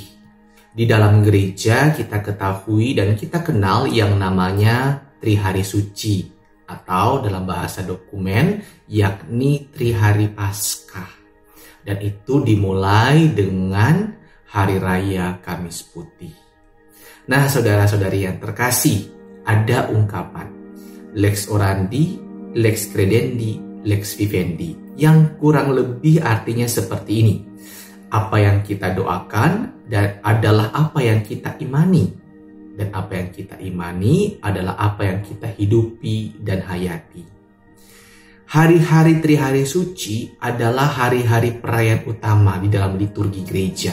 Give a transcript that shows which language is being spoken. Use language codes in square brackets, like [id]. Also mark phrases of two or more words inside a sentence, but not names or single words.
[id] Di dalam gereja kita ketahui dan kita kenal yang namanya Trihari Suci, atau dalam bahasa dokumen yakni Trihari Paskah. Dan itu dimulai dengan Hari Raya Kamis Putih. Nah, saudara-saudari yang terkasih, ada ungkapan [la] Lex orandi, lex credendi, lex vivendi, [id] yang kurang lebih artinya seperti ini. Apa yang kita doakan dan adalah apa yang kita imani, dan apa yang kita imani adalah apa yang kita hidupi dan hayati. Hari-hari Trihari Suci adalah hari-hari perayaan utama di dalam liturgi gereja.